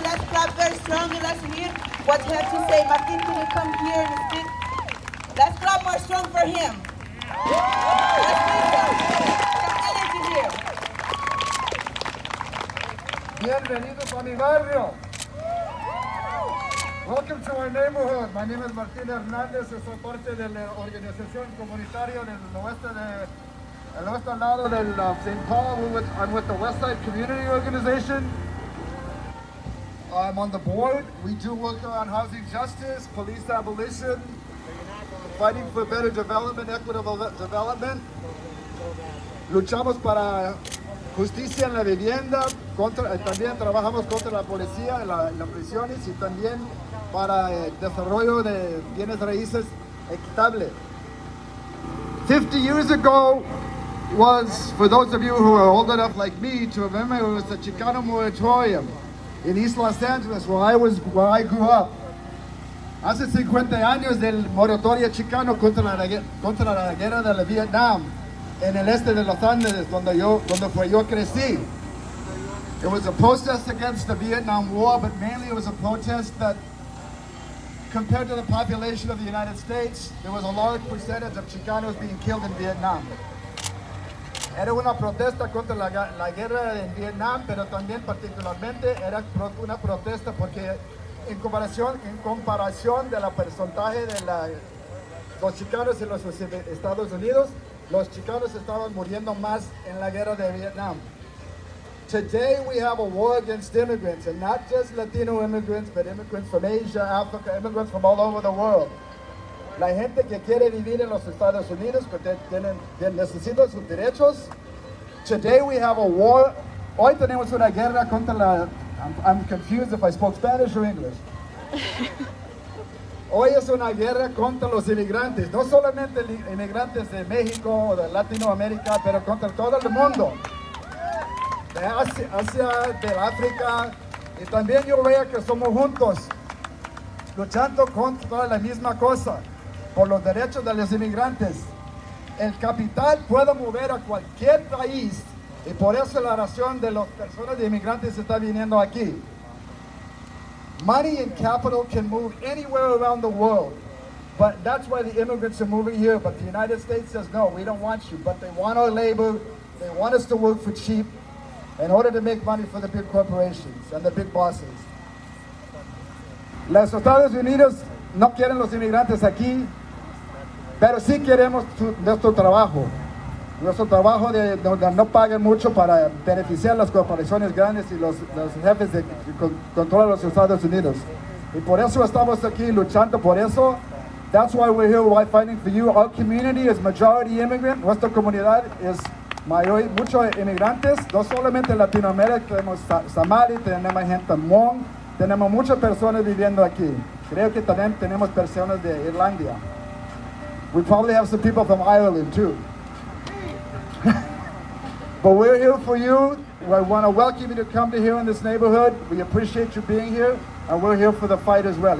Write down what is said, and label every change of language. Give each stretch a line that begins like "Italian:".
English: Let's clap very strongly. Let's hear what he has to say. Martin, can you come here and speak? Let's clap more strong for him. Let's bring some energy here.
Spanish: Bienvenidos a mi barrio.
English: Welcome to our neighborhood. My name is Martín Hernández.
Spanish: Soy parte de la organización comunitaria del oeste el oeste al lado del St. Paul.
English: I'm with the West Side Community Organization. I'm on the board. We do work on housing justice, police abolition, fighting for better development, equitable development.
Spanish: Luchamos para justicia en la vivienda, también trabajamos contra la policía en las prisiones y también para el desarrollo de bienes raíces equitable.
English: 50 years ago was, for those of you who are old enough like me to remember, it was the Chicano moratorium in East Los Angeles where I grew up.
Spanish: Hace 50 años del moratorio chicano contra la guerra de la Vietnam en el este de Los Angeles, donde yo crecí.
English: It was a protest against the Vietnam War, but mainly it was a protest that, compared to the population of the United States, there was a large percentage of Chicanos being killed in Vietnam.
Spanish: Era una protesta contra la guerra en Vietnam, pero también particularmente era una protesta porque en comparación de la porcentaje de los chicanos en los Estados Unidos, los chicanos estaban muriendo más en la guerra de Vietnam.
English: Today we have a war against immigrants, and not just Latino immigrants, but immigrants from Asia, Africa, immigrants from all over the world.
Spanish: La gente que quiere vivir en los Estados Unidos, que necesita sus derechos.
English: Today we have a war.
Spanish: Hoy tenemos una guerra contra la...
English: I'm confused if I spoke Spanish or English.
Spanish: Hoy es una guerra contra los inmigrantes, no solamente inmigrantes de México o de Latinoamérica, pero contra todo el mundo. De Asia, de África, y también yo veo que somos juntos, luchando contra la misma cosa, por los derechos de los inmigrantes. El capital puede mover a cualquier país, y por eso la razón de las personas de inmigrantes está viniendo aquí.
English: Money and capital can move anywhere around the world, but that's why the immigrants are moving here. But the United States says, no, we don't want you, but they want our labor, they want us to work for cheap, in order to make money for the big corporations and the big bosses.
Spanish: Los Estados Unidos no quieren los inmigrantes aquí, pero sí queremos nuestro trabajo de no paguen mucho para beneficiar las corporaciones grandes y los jefes que controlan los Estados Unidos. Y por eso estamos aquí luchando por eso.
English: That's why we're here fighting for you. Our community is majority immigrant.
Spanish: Nuestra comunidad es muchos inmigrantes, no solamente en Latinoamérica, tenemos Somali, tenemos gente Hmong, tenemos muchas personas viviendo aquí. Creo que también tenemos personas de Irlanda.
English: We probably have some people from Ireland too. But we're here for you. I want to welcome you to come to here in this neighborhood. We appreciate you being here, and we're here for the fight as well.